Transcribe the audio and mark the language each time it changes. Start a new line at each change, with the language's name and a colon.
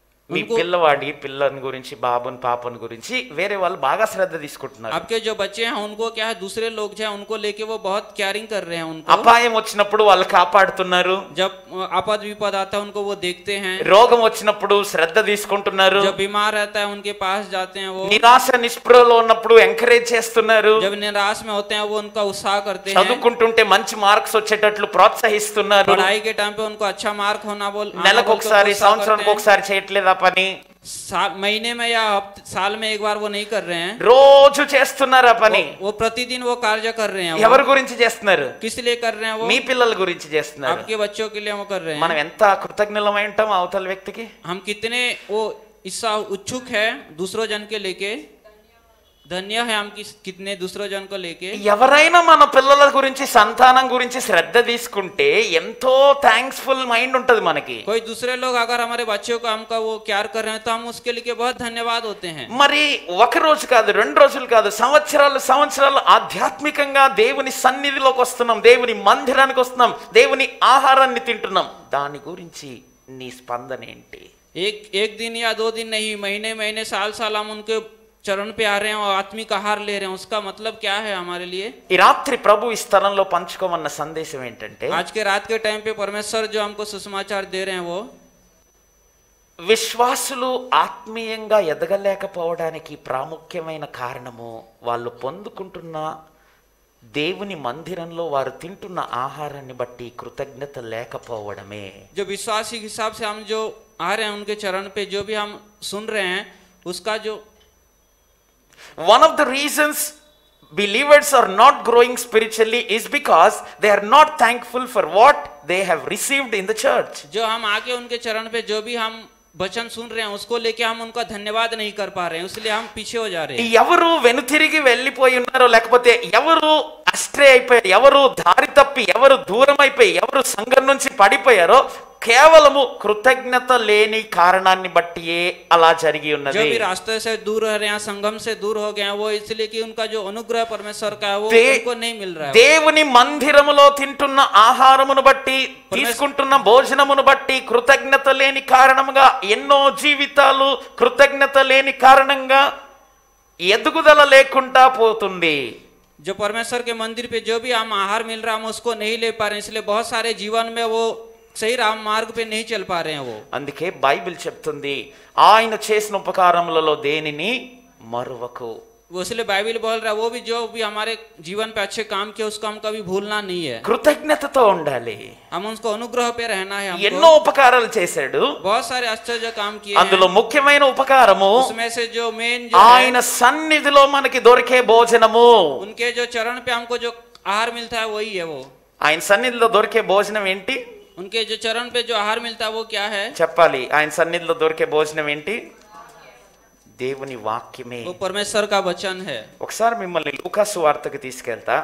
Telugu: మీ పిల్లని గురించి బాబుని పాపని గురించి వేరే వాళ్ళు బాగా శ్రద్ధ తీసుకుంటున్నారు.
Hindi: आपके जो बच्चे हैं उनको क्या है, दूसरे लोग जो है उनको लेके वो बहुत केयरिंग कर रहे हैं उनको।
Telugu: అపాయం వచ్చినప్పుడు వాళ్ళు కాపాడుతున్నారు.
Hindi: जब आपद विपद आता है उनको वो देखते हैं,
Telugu: రోగం వచ్చినప్పుడు శ్రద్ధ తీసుకుంటున్నారు.
Hindi: जब बीमार रहता है उनके पास जाते हैं वो,
Telugu: నిరాశ నిస్పృహలో ఉన్నప్పుడు ఎంకరేజ్ చేస్తున్నారు.
Hindi: जब निराश में होते हैं वो उनका उत्साह करते हैं,
Telugu: చదువుకుంటుంటే మంచి మార్క్స్ వచ్చేటట్లు ప్రోత్సహిస్తున్నారు.
Hindi: पढ़ाई के टाइम पे उनको अच्छा मार्क होना
Telugu: నెలకు ఒకసారి సంవత్సరానికి ఒకసారి చేయట్లేదా పని?
Hindi: महीने में या साल में एक बार वो नहीं कर रहे हैं,
Telugu: రోజు చేస్తున్నారు ఆ పని.
Hindi: वो प्रतिदिन वो कार्य कर रहे हैं।
Telugu: ఎవరి గురించి చేస్తున్నారు?
Hindi: किस लिए कर रहे हैं वो?
Telugu: మీ పిల్లల గురించి చేస్తున్నారు.
Hindi: आपके बच्चों के लिए वो कर रहे हैं।
Telugu: మనం ఎంత కృతజ్ఞులమై ఉంటాం అవతల వ్యక్తికి.
Hindi: हम कितने वो इसका उत्सुक है दूसरों जन के लेके, धन्य है हम कितने दूसरों जन को लेके।
Telugu: ఎవరైనా మన పిల్లల గురించి సంతానం గురించి శ్రద్ధ తీసుకుంటే ఎంతో
English: thankful mind
Telugu: ఉంటది మనకి.
Hindi: कोई दूसरे लोग अगर हमारे बच्चों को हमका वो केयर कर रहे हैं तो हम उसके लिए बहुत धन्यवाद होते हैं।
Telugu: మరి ఒక రోజు కాదు 2 రోజులు కాదు సంవత్సరాలు ఆధ్యాత్మికంగా దేవుని సన్నిధిలోకి వస్తున్నాం, దేవుని మందిరానికి వస్తున్నాం, దేవుని ఆహారాన్ని తింటున్నాం. దాని గురించి నీ స్పందన ఏంటి?
Hindi: एक दिन या 2 दिन नहीं, महीने महीने साल साल हम उनके चरण पे आ रहे हैं और आत्मिक आहार ले रहे हैं। उसका मतलब क्या है हमारे लिए?
Telugu: ఈ రాత్రి ప్రభు ఈ స్థలంలో పంచుకోమన్న సందేశం ఏంటంటే,
Hindi: आज के रात के टाइम पे परमेश्वर जो हमको सुसमाचार दे रहे हैं वो
Telugu: విశ్వాసులు ఆత్మీయంగా ఎదగలేకపోవడానికి ప్రాముఖ్యమైన కారణము వాళ్ళు పొందుకుంటున్న దేవుని మందిరంలో వారు తింటున్న ఆహారాన్ని బట్టి కృతజ్ఞత లేకపోవడమే.
Hindi: जो विश्वासी के हिसाब से हम जो आ रहे हैं उनके चरण पे जो भी हम सुन रहे हैं उसका जो
English: one of the reasons believers are not growing spiritually is because they are not thankful for what they have received in the church.
Hindi: जो हम आके उनके चरण पे जो भी हम वचन सुन रहे हैं उसको लेके हम उनका धन्यवाद नहीं कर पा रहे हैं, इसलिए हम पीछे हो जा रहे हैं।
Telugu: ఎవరు వెనుతిరిగి వెళ్ళిపోయి ఉన్నారో, లేకపోతే ఎవరు అస్ట్రే అయిపోయారు, ఎవరు దారి తప్పి, ఎవరు దూరం అయిపోయి, ఎవరు సంఘం నుంచి పడిపోయారో కేవలము కృతజ్ఞత లేని కారణాన్ని బట్టియే అలా జరిగి
Hindi: जो
Telugu: ఉన్నది.
Hindi: भी रास्ते से दूर रह रहे हैं, संगम से दूर हो गए हैं, वो इसलिए कि उनका जो अनुग्रह परमेश्वर का है वो उनको नहीं मिल रहा है।
Telugu: దేవుని మందిరములో తింటున్న ఆహారమును బట్టి, తీసుకుంటున్న భోజనమును బట్టి కృతజ్ఞత లేని కారణంగా ఎన్నో జీవితాలు కృతజ్ఞత లేని కారణంగా ఎదుగుదల లేకుండా పోతుంది.
Hindi: जो परमेश्वर के मंदिर पे जो भी हम आहार मिल रहा है हम उसको नहीं ले पा रहे हैं, इसलिए बहुत सारे जीवन में वो सही राम मार्ग पे नहीं चल पा रहे हैं वो।
Telugu: అందుకే బైబిల్ చెప్తుంది, ఆయన చేసిన ఉపకారములలో దేనిని మరువకు.
Hindi: वो इसलिए बाइबल बोल रहा है वो भी जो भी हमारे जीवन पे अच्छे काम किए उसको हम कभी भूलना नहीं है,
Telugu: కృతజ్ఞతతో ఉండాలి.
Hindi: हम उसको अनुग्रह पे रहना है।
Telugu: ఎన్నో
Hindi: हमको
Telugu: ఉపకారాలు చేశాడు,
Hindi: बहुत सारे आश्चर्य काम किए
Telugu: అందులో
Hindi: हैं,
Telugu: ముఖ్యమైన ఉపకారము
Hindi: उसमें से जो मेन जो
Telugu: ఆయన సన్నిధిలో మనకి దొరికే భోజనము.
Hindi: उनके जो चरण पे हमको जो आहार मिलता है वही है वो।
Telugu: ఆయన సన్నిధిలో దొరికే భోజనం ఏంటి
Hindi: उनके जो चरण पे जो आहार मिलता है वो क्या है?
Telugu: చెప్పాలి. ఆయన సన్నిధిలో దొరికే భోజనం ఏంటి? దేవుని వాక్యమే.
Hindi: वो परमेश्वर का वचन है।
Telugu: ఒకసారి మిమ్మల్ని లూకా సువార్తకు తీసుకెళ్తా.